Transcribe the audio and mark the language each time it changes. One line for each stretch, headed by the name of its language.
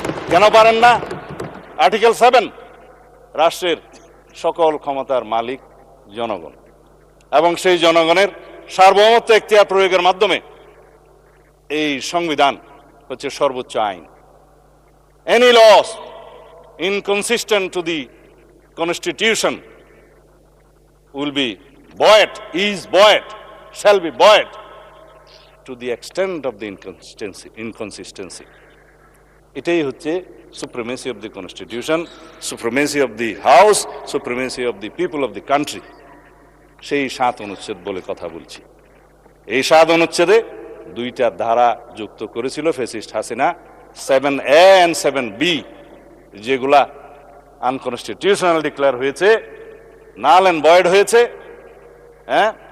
Bangla: কেন পারেন না? আর্টিকেল 7, রাষ্ট্রের সকল ক্ষমতার মালিক জনগণ, এবং সেই জনগণের সার্বভৌমত্ব এখতিয়ার প্রয়োগের মাধ্যমে এই সংবিধান হচ্ছে সর্বোচ্চ আইন।
English: Any laws inconsistent to the constitution will be buoyed, is buoyed, shall be buoyed to the extent of the inconsistency.
Bangla: এটাই হচ্ছে
English: supremacy of the constitution, supremacy of the house, supremacy of the people of the country.
Bangla: সেই 7 অনুচ্ছেদ বলে কথা বলছি। এই 7 অনুচ্ছেদে 2টা ধারা যুক্ত করেছিল fascist Hasina, 7A and 7B, যেগুলা আনকনস্টিটিউশনাল ডিক্লেয়ার হয়েছে, নাল এন্ড ভয়েড হয়েছে। হ্যাঁ,